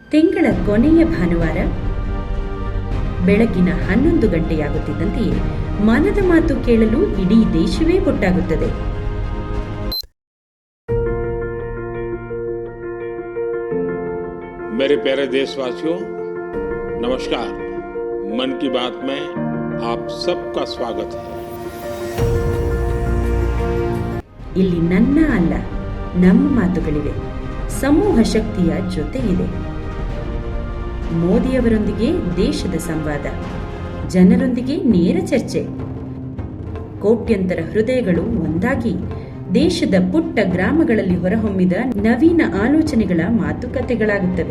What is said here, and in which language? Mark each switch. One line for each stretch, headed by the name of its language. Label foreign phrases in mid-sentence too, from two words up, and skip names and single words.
Kannada: ತಿಂಗಳ ಕೊನೆಯ ಭಾನುವಾರ ಬೆಳಗಿನ 11 ಗಂಟೆಯಾಗುತ್ತಿದ್ದಂತೆಯೇ ಮನದ ಮಾತು ಕೇಳಲು ಇಡೀ ದೇಶವೇ ಒಟ್ಟಾಗುತ್ತದೆ.
Hindi: मेरे प्यारे देशवासियों, नमस्कार। मन की बात में आप सबका स्वागत है।
Kannada: ಇಲ್ಲಿ ನನ್ನ ಅಲ್ಲ, ನಮ್ಮ ಮಾತುಗಳಿವೆ. ಸಮೂಹ ಶಕ್ತಿಯ ಜೊತೆಗಿದೆ. ಮೋದಿಯವರೊಂದಿಗೆ ದೇಶದ ಸಂವಾದ, ಜನರೊಂದಿಗೆ ನೇರ ಚರ್ಚೆ. ಕೋಟ್ಯಂತರ ಹೃದಯಗಳು ಒಂದಾಗಿ ದೇಶದ ಪುಟ್ಟ ಗ್ರಾಮಗಳಲ್ಲಿ ಹೊರಹೊಮ್ಮಿದ ನವೀನ ಆಲೋಚನೆಗಳ ಮಾತುಕತೆಗಳಾಗುತ್ತವೆ.